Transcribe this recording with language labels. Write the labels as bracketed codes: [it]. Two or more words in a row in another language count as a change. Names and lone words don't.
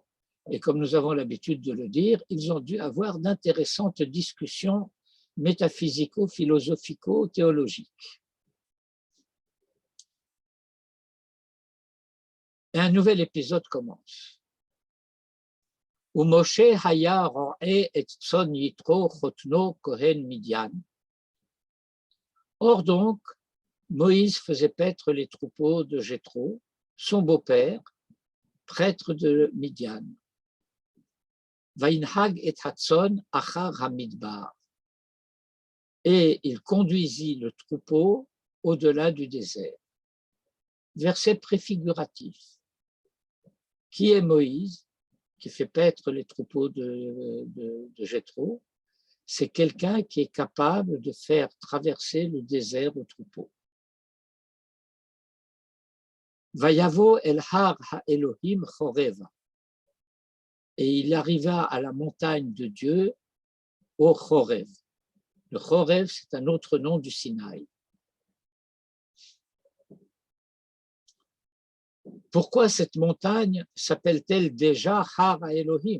[fr] Et comme nous avons l'habitude de le dire, ils ont dû avoir d'intéressantes discussions métaphysico-philosophico-théologiques. Et un nouvel épisode commence. [he] Où משה היה רועה את צאן יתרו חותנו כהן מדין. [fr] Or donc, Moïse faisait paître les troupeaux de Jéthro, son beau-père, prêtre de Midian. [he] וינהג את הצאן אחר המדבר. [fr] Et il conduisit le troupeau au-delà du désert. Verset préfiguratif. Qui est Moïse, qui fait paître les troupeaux de Jéthro? C'est quelqu'un qui est capable de faire traverser le désert au troupeau. [he] ויבא אל הר האלהים חרבה. [fr] Et il arriva à la montagne de Dieu au Chorev. Le Chorev, c'est un autre nom du Sinaï. Pourquoi cette montagne s'appelle-t-elle déjà [he] הר האלהים?